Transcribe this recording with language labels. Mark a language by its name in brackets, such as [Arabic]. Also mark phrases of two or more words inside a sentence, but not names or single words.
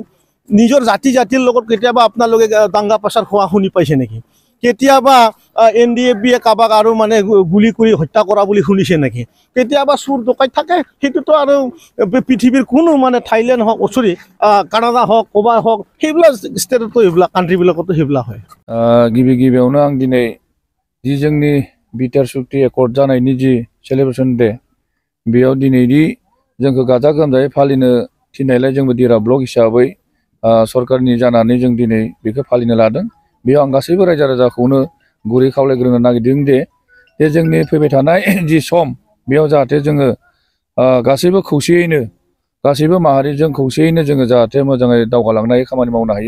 [Assamese] নিজৰ জাতিৰ লগত কেতিয়াবা আপোনালোকে দাংগা পেচাৰ খোৱা শুনি পাইছে নেকি? কেতিয়াবা NDFB-য়ে কাৰোবাক আৰু মানে গুলি কৰি হত্যা কৰা বুলি শুনিছে নেকি? কেতিয়াবা চুৰ ডকাইত থাকে, সেইটোতো আৰু পৃথিৱীৰ কোনো মানে থাইলেণ্ড হওক, কানাডা হওক, ক'বা হওক, সেইবিলাক ষ্টেটতো সেইবিলাক কাণ্ট্ৰিবিলাকতো সেইবিলাক হয়। [Bodo] गिबियावनो आं दिनै जि जोंनि बिटिआर सुक्ति एकर्ड जानायनि जि सेलेब्रेसन डे, बेयाव दिनैनि जोंखौ गाजा गोमजायै फालिनो थिननायलाय जोंबो दिरा ब्लक हिसाबै सरकारनि जानानै जों दिनै बेखौ फालिनो लादों। बेयाव आं गासैबो रायजो राजाखौनो गुरै खावलायग्रोनो नागिरदों जे जोंनि फैबाय थानाय जि सम, बेयाव जाहाथे जोङो गासैबो खौसेयैनो, गासैबो माहारिजों खौसेयैनो जोङो जाहाथे मोजाङै दावगालांनाय खामानि मावनो हायो।